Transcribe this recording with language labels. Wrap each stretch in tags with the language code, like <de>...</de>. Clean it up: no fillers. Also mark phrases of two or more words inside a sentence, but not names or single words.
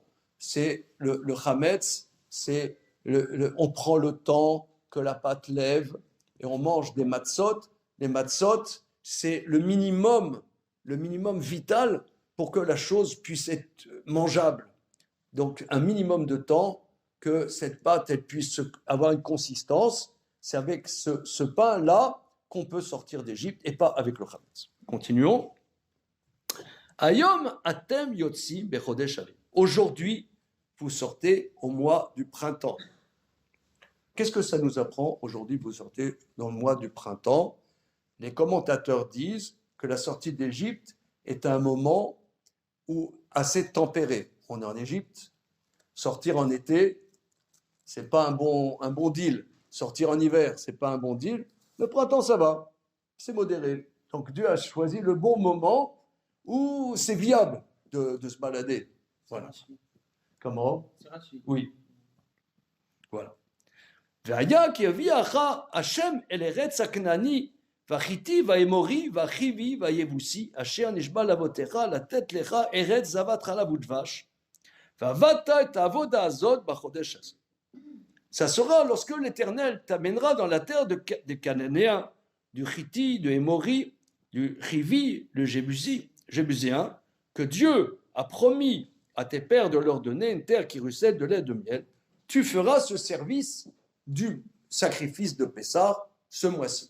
<fr>C'est le chametz, on prend le temps que la pâte lève et on mange des matzot les matzot, c'est le minimum vital pour que la chose puisse être mangeable. Donc, un minimum de temps que cette pâte elle puisse avoir une consistance, c'est avec ce pain-là qu'on peut sortir d'Égypte et pas avec le chametz. Continuons.</fr> <he>היום אתם יוצאים בחודש האביב.</he> <fr>Aujourd'hui, vous sortez au mois du printemps. Qu'est-ce que ça nous apprend? Aujourd'hui, vous sortez dans le mois du printemps. Les commentateurs disent que la sortie d'Égypte est un moment assez tempéré. On est en Égypte. Sortir en été, c'est pas un bon deal. Sortir en hiver, c'est pas un bon deal. Le printemps, ça va. C'est modéré. Donc Dieu a choisi le bon moment où c'est viable de se balader. Voilà. Comment? Oui. Voilà.</fr> <he>והיה כי הביאך השם אל ארץ הכנעני והחיתי והאמורי והחיבי והיבוסי אשר נשבע לאבותיך לתת לך ארץ זבת חלב ודבש ועבדת את העבודה הזאת בחודש הזה.</he> <fr>Ça sera lorsque l'Éternel t'amènera dans la terre des Cananéens, du Chiti, du Émori, du Chivi, le Jébusien, que Dieu a promis à tes pères de leur donner une terre qui ruisselle de lait et de miel. Tu feras ce service du sacrifice de Pessah ce mois-ci.</fr>